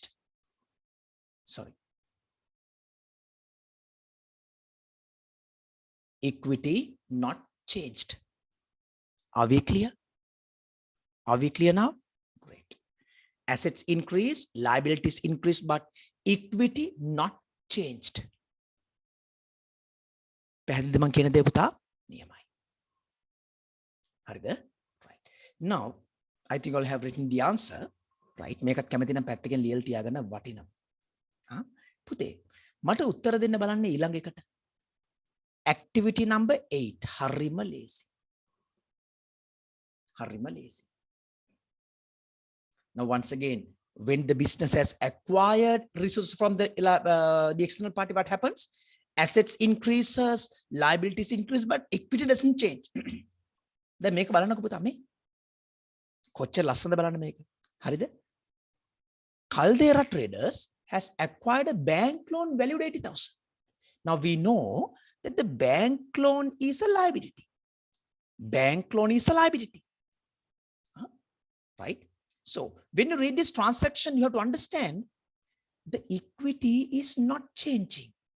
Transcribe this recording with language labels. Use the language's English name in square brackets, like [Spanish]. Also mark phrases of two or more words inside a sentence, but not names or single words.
[English] Sorry. Equity not changed. Are we clear? Are we clear now? Great. Assets increase, liabilities increase, but equity not changed. [Sinhala] පැහැදිලිද මං කියන දේ පුතා? නියමයි. හරිද? [English] Right. Now, I think I'll have written the answer. Right. [Sinhala] මේකත් කැමති නම් පැත්තකින් ලියලා තියාගන්න වටිනවා. පුතේ මට උත්තර දෙන්න බලන්න ඊළඟ එකට. [English] Activity number 8. [Sinhala] හරිම ලේසි. හරිම ලේසි. [English] Now once again, when the business has acquired resources from the external party, what happens? Assets increases, liabilities increase, but equity doesn't change. [Sinhala] දැන් මේක බලන්නකෝ පුතා මේ. කොච්චර ලස්සනද බලන්න මේක. හරිද? [English] Caldera Traders has acquired a bank loan valued 80,000. Now we know that the bank loan is a liability. Bank loan is a liability. Right? So when you read this transaction, you have to understand the equity is not changing.